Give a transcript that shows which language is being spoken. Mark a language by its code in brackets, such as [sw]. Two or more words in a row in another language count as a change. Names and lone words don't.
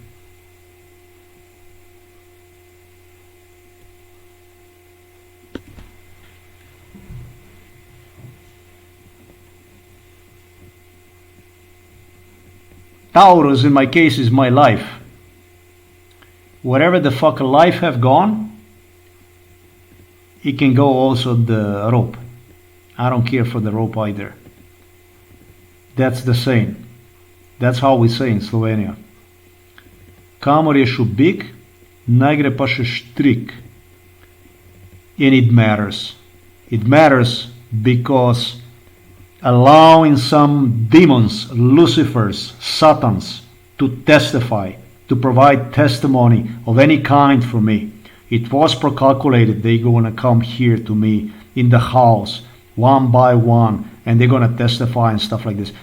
[en] Taurus in my case is my life. Wherever the fuck life have gone, it can go also the rope. I don't care for the rope either. That's the saying. That's how we say in Slovenia. [sl] Kamor je šel bik, naj gre pa še štrik. [en] And it matters. It matters because allowing some demons, Lucifers, Satans, to testify, to provide testimony of any kind for me. It was precalculated they're going to come here to me in the house, one by one, and they're going to testify and stuff like this.